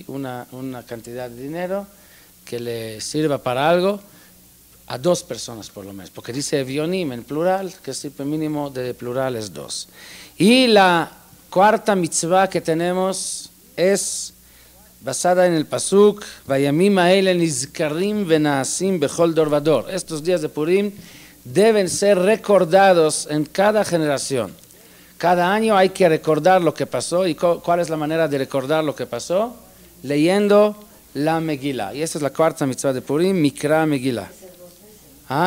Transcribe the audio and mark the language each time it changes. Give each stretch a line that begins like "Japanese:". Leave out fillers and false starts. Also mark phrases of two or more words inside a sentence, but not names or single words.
Spanish: Una cantidad de dinero que le sirva para algo a 2 personas por lo menos, porque dice Evionim en plural, que el tipo mínimo de plural es 2. Y la cuarta mitzvah que tenemos es basada en el pasuk
Hebrew: והימים האלה נזכרים ונעשים בכל דור ודור.
Spanish: Estos días de Purim deben ser recordados en cada generación. Cada año hay que recordar lo que pasó. ¿Y cuál es la manera de recordar lo que pasó? Leyendo la Megilá. Y esta es la cuarta mitzvah de Purim,
Hebrew: מקרא מגילה. ¿Ah?